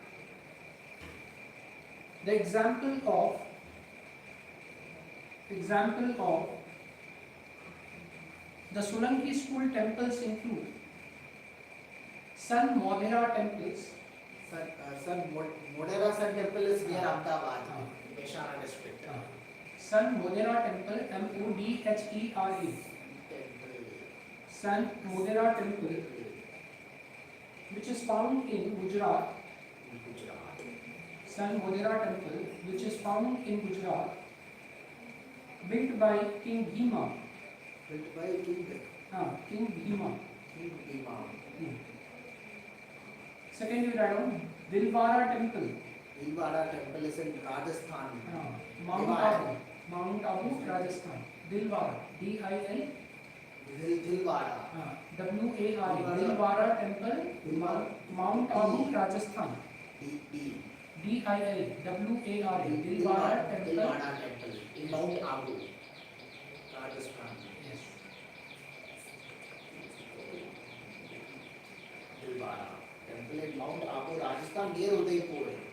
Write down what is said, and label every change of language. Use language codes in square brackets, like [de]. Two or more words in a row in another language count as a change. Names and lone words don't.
[en] The example of the Solanki school temples include Sun Modhera temples. Modhera Sun temple is near Ahmedabad, Mehsana district. Sun Modhera temple, MODHERA. Sun Modhera temple which is found in Gujarat. Gujarat. San Modera temple, which is found in Gujarat, built by King Bhima. Built by King King Bhima. Bhima. Second, you write down Dilwara temple. Dilwara temple is in Rajasthan. Mount Abu, Rajasthan. Dilwara. D-I-L. Dilwara. W-A-R-A. Dilwara temple, Mount Abu, Rajasthan. D-I-L. W-A-R-A. Dilwara temple. Dilwara temple in Mount Abu, Rajasthan. Yes. Dilwara temple in Mount Abu, Rajasthan, near Udaipur.